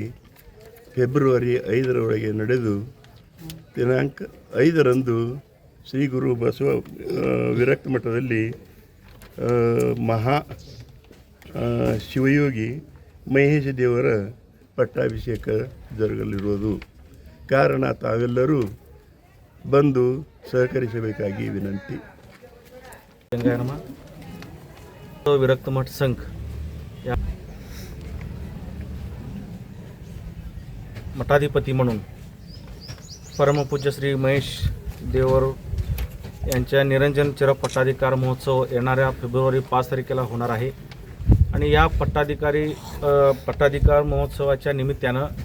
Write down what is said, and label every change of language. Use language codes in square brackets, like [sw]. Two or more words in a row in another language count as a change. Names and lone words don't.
[kn] ಫೆಬ್ರವರಿ 5ರವರೆಗೆ ನಡೆದು ದಿನಾಂಕ 5ರಂದು ಶ್ರೀ ಗುರು ಬಸವ ವಿರಕ್ತ ಮಠದಲ್ಲಿ ಮಹಾ ಶಿವಯೋಗಿ ಮಹೇಶ ದೇವರ ಪಟ್ಟಾಭಿಷೇಕ ಜರುಗಲಿರುವುದು ಕಾರಣ ತಾವೆಲ್ಲರೂ ಬಂದು ಸಹಕರಿಸಬೇಕಾಗಿ ವಿನಂತಿ। [mr] विरक्त मठ संघ या मठाधिपती म्हणून परमपूज्य श्री महेश देवरू यांच्या निरंजन पट्टाधिकार महोत्सव येणाऱ्या फेब्रुवारी 5 तारखेला होणार आहे आणि या पट्टाधिकार महोत्सवाच्या निमित्तानं